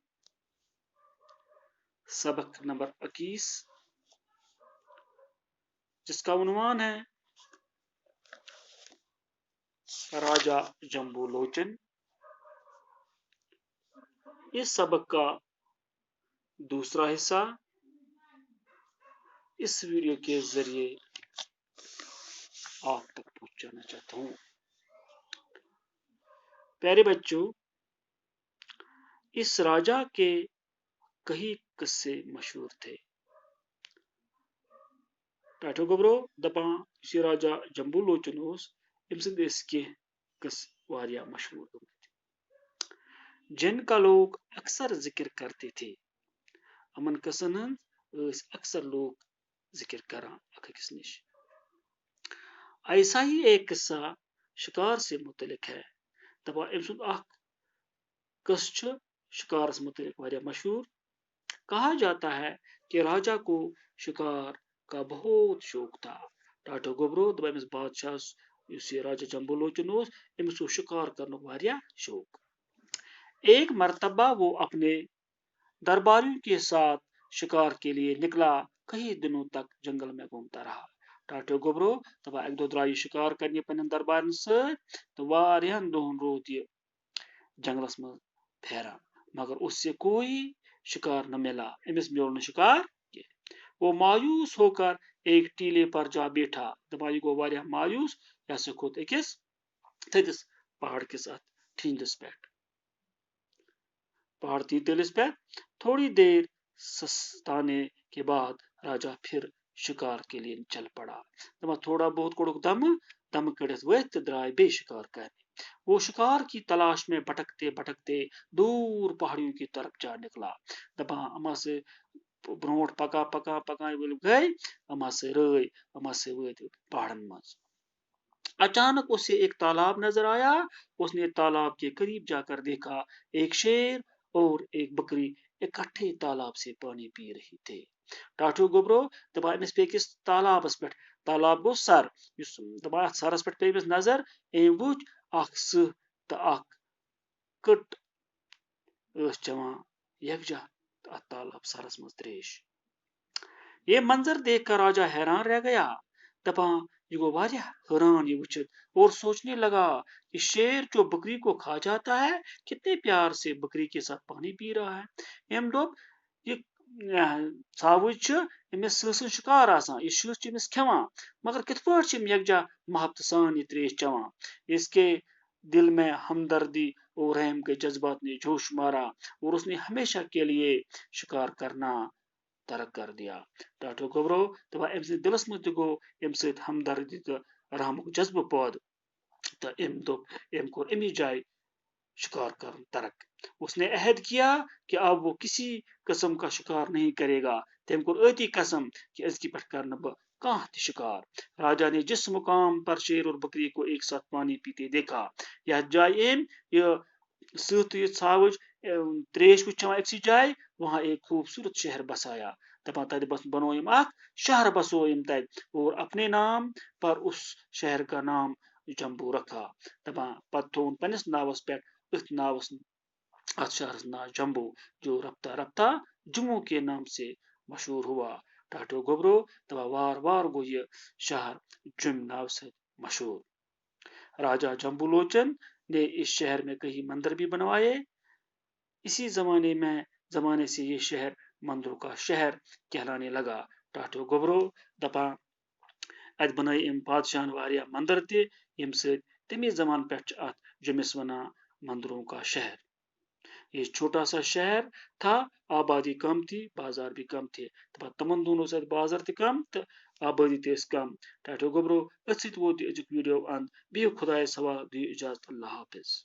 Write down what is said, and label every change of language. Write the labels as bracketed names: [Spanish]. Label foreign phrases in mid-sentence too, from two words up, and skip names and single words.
[Urdu] سبق نمبر 21 جس کا عنوان ہے راجہ جمبو لوچن، اس سبق کا دوسرا حصہ اس ویڈیو کے ذریعے آپ تک پہنچانا چاہتا ہوں۔ پیارے بچوں، اس راجہ کے کئی قصے مشہور تھے۔ [Kashmiri] ٹاٹو گبرو دپان اس راجہ جمبو لوچن ام سند قصے واریاہ مشہور [Urdu] جن کا لوگ اکثر ذکر کرتے تھے۔ [Kashmiri] امن قصن ہند اکثر لوگ ذکر کران اکس نش۔ [Urdu] ایسا ہی ایک قصہ شکار سے متعلق ہے۔ [Kashmiri] دپان ام سند قصہ شکارس متعلق واریاہ مشہور۔ [Urdu] کہا جاتا ہے کہ راجہ کو شکار کا بہت شوق تھا۔ [Kashmiri] ٹاٹو گبرو دپان امس بادشاہ اس راجہ جمبو لوچن امس شکار کرنے واریاہ شوق۔ [Urdu] ایک مرتبہ وہ اپنے درباریوں کے ساتھ شکار کے لیے نکلا، کئی دنوں تک جنگل میں گھومتا رہا۔ [Kashmiri] ٹاٹو گبرو دپان اک دہ درائے شکار کرنے پنن دربارن ست تو واریاہن دہن رود یہ جنگلس مز پھیران، [Urdu] مگر اس سے کوئی شکار نہ ملا، [Kashmiri] امس مل نہ شکار کی۔ [Urdu] وہ مایوس ہو کر ایک ٹیلے پر جا بیٹھا۔ [Kashmiri] دپان یہ گو واریاہ مایوس، یہ ہسا کھوت اکس تھدس پہاڑ کس ات ٹھیندس پہ۔ پہاڑ تیتلس پہ [Urdu] تھوڑی دیر سستانے کے بعد راجہ پھر شکار کے لیے چل پڑا۔ [Kashmiri] دپان تھوڑا بہت کوڑک دم کڑت ورتھ درائے بے شکار کرنے۔ [Urdu] وہ شکار کی تلاش میں بھٹکتے بھٹکتے دور پہاڑیوں کی طرف جا نکلا۔ [Kashmiri] دپان اما سے برونٹ پکان پکان پکان گئے، اما سے رٲے، اما سے وٲتۍ پہاڑن مز۔ [Urdu] اچانک اسے ایک تالاب نظر آیا۔ اس نے تالاب کے قریب جا کر دیکھا، ایک شیر اور ایک بکری اکٹھے تالاب سے پانی پی رہے تھے۔ [Kashmiri] ٹاٹو گبرو دپان امس پہ کس تالابس پہ، تالاب گو سر، دپان ات سرس پہ پہ امس نظر، ام وچ اکھ سٕہہ تو اکھ کٹ چوان یکجا ات تالاب سرس مز تریش۔ [Urdu] یہ منظر دیکھ کر راجہ حیران رہ گیا۔ [Kashmiri] دپان یہ گو واریاہ حیران یہ وچھت [Urdu] اور سوچنے لگا کہ شیر جو بکری کو کھا جاتا ہے کتنے پیار سے بکری کے ساتھ پانی پی رہا ہے۔ [Kashmiri] ام دوپ یہ ژھاوج امس سٕہہ سن شکار آسان، یہ شٕہہ چھ امس کھیوان، مگر کت پٲٹھۍ چھ یکجا محبت سان یہ تریش چوان۔ [Urdu] اس کے دل میں ہمدردی اور رحم کے جذبات نے جوش مارا اور اس نے ہمیشہ کے لیے شکار کرنا ترک کر دیا۔ [Kashmiri] ٹاٹو گبرو دپان ام سند دلس مز گو ام ست ہمدردی تو رحمک جذبہ پٲدٕ تو ام دوپ ام کور امی جائے شکار کرن ترک۔ [Urdu] اس نے عہد کیا کہ اب وہ کسی قسم کا شکار نہیں کرے گا۔ [Kashmiri] تم کور اتی قسم کہ ازکہ پہ کرنا بہ کانٛہہ تہ شکار۔ [Urdu] راجہ نے جس مقام پر شیر اور بکری کو ایک ساتھ پانی پیتے دیکھا، [Kashmiri] یتھ جائے یہ سٕہہ تو یہ ژھاوج تریش وچ چوان اکسی جائے، [Urdu] وہاں ایک خوبصورت شہر بسایا۔ [Kashmiri] دپان تت بنو اکھ شہر بسو تت [Urdu] اور اپنے نام پر اس شہر کا نام جمبو رکھا۔ [Kashmiri] دپان پتہ تھون پنس ناوس پہ ات ناوس ات شہرس ناو جمبو، [Urdu] جو رفتہ رفتہ جموں کے نام سے مشہور ہوا۔ [Kashmiri] ٹاٹو گبرو دپان وار وار گو یہ شہر جم ناو سے مشہور۔ [Urdu] راجہ جمبو لوچن نے اس شہر میں کئی مندر بھی بنوائے۔ اسی زمانے سے یہ شہر مندروں کا شہر کہلانے لگا۔ [Kashmiri] ٹاٹو گبرو دپان ات بنائے ام بادشاہن واریاہ مندر تہ، یم ست تمی زمان پہ ات جمس ونان [Urdu] مندروں کا شہر۔ یہ چھوٹا سا شہر تھا، آبادی کم تھی، بازار بھی کم تھے۔ [Kashmiri] تمن دونوں ست بازار تہ کم تو آبادی تہ کم۔ ٹاٹو گبرو ات ست ووت ازیک ویڈیو اند۔ بہو خدایس حوالہ، دیو اجازت، اللہ حافظ۔